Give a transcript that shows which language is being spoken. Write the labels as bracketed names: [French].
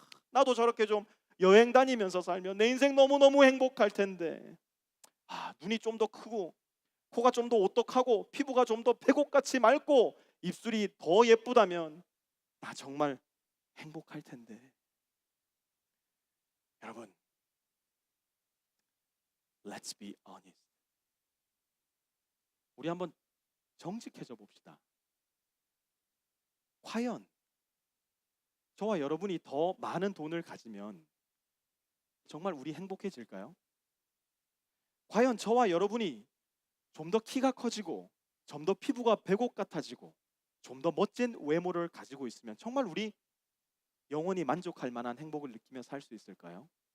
[Korean] 나도 저렇게 좀 여행 다니면서 살면 내 인생 너무너무 행복할 텐데. 눈이 좀 더 크고 코가 좀 더 오똑하고 피부가 좀 더 백옥같이 맑고 입술이 더 예쁘다면 나 정말 행복할 텐데. 여러분, [English] Let's be honest. [Korean] 우리 한번 정직해져 봅시다. 과연 저와 여러분이 더 많은 돈을 가지면 정말 우리 행복해질까요? 과연 저와 여러분이 좀 더 키가 커지고 좀 더 피부가 백옥 같아지고 좀 더 멋진 외모를 가지고 있으면 정말 우리 영원히 만족할 만한 행복을 느끼며 살 수 있을까요?